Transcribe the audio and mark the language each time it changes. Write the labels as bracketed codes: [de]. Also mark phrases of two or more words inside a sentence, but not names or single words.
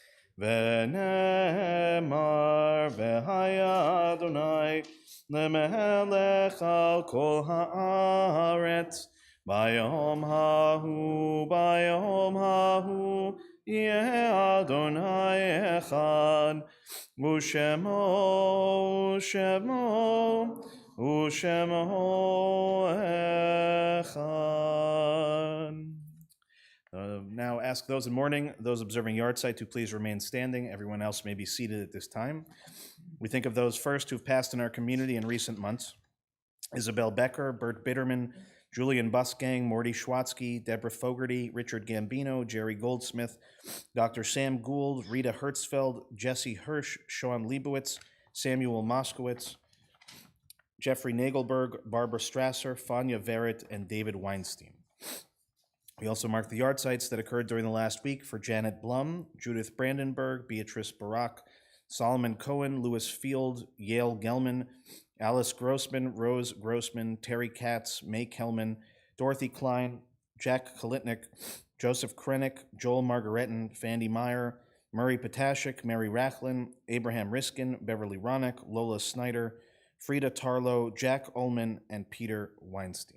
[he] ונאמר והיה אדני למלך על כל הארץ ביום ההוא יהיה אדני אחד ושמו אחד. [en] Now ask those in mourning, those observing yahrzeit to please remain standing. Everyone else may be seated at this time. We think of those first who've passed in our community in recent months. Isabel Becker, Bert Bitterman, Julian Busgang, Morty Schwatzky, Deborah Fogarty, Richard Gambino, Jerry Goldsmith, Dr. Sam Gould, Rita Hertzfeld, Jesse Hirsch, Sean Leibowitz, Samuel Moskowitz, Jeffrey Nagelberg, Barbara Strasser, Fania Verrett, and David Weinstein. We also mark the yahrzeits that occurred during the last week for Janet Blum, Judith Brandenburg, Beatrice Barak, Solomon Cohen, Louis Field, Yale Gelman, Alice Grossman, Rose Grossman, Terry Katz, May Kelman, Dorothy Klein, Jack Kolitnik, Joseph Krennick, Joel Margaretin, Fandy Meyer, Murray Potashik, Mary Rachlin, Abraham Riskin, Beverly Ronick, Lola Snyder, Frida Tarlow, Jack Ullman, and Peter Weinstein.